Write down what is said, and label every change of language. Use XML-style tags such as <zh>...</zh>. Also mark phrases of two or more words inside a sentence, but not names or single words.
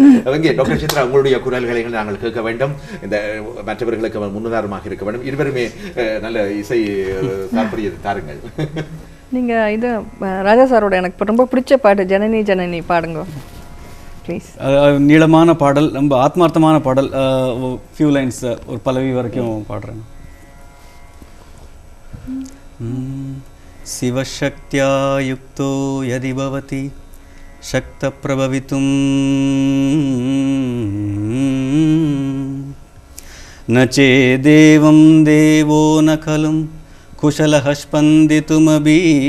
<ta>இங்கே டாக்டர் சித்ரா, உங்களுடைய குரல்களை நாங்கள் கேட்க வேண்டும், இந்த மற்றவர்களுக்கு முன்னுதாரணமாக இருக்க வேண்டும். இருவருமே நல்ல இசை தாற்பயத்தை தாருங்கள். நீங்கள் இது ராஜா சாரோட எனக்கு ரொம்ப பிடிச்ச பாட்டு ஜனனி ஜனனி பாடுங்க ப்ளீஸ். நீளமான பாடல், ரொம்ப ஆத்மார்த்தமான பாடல்.</ta> <en>few lines,</en> <ta>ஒரு பல்லவி வரைக்கும் பாடுறேன்.</ta> <sa>शिवशक्त्या युक्तो यदि भवति शक्तप्रभवितुं न चेदेवं देवो न खलु कुशलः स्पन्दितुमपि</sa>